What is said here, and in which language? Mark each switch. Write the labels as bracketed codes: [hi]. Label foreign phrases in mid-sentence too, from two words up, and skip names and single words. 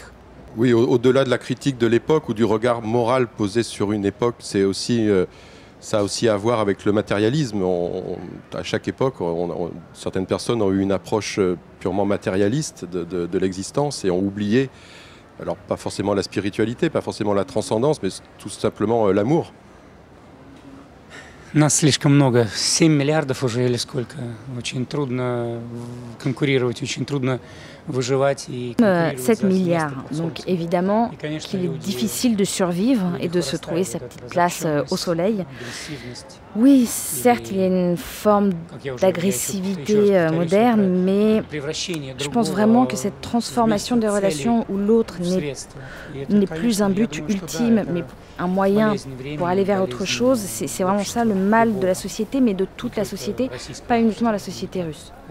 [fr] Oui, au-delà de la critique de l'époque ou du regard moral posé sur une époque, c'est aussi, ça a aussi à voir avec le matérialisme. À chaque époque, certaines personnes ont eu une approche purement matérialiste de l'existence et ont oublié, alors pas forcément la spiritualité, pas forcément la transcendance, mais tout simplement l'amour. [ru] Нас слишком много, 7 миллиардов уже или сколько. Очень трудно конкурировать, очень трудно выживать. [fr] 7 milliards, donc évidemment qu'il est difficile de survivre et de se trouver sa petite place au soleil. Oui, certes, il y a une forme d'agressivité moderne, mais je pense vraiment que cette transformation des relations où l'autre n'est plus un but ultime, mais un moyen pour aller vers autre chose, c'est vraiment ça le mal de la société, mais de toute la société, pas uniquement la société russe.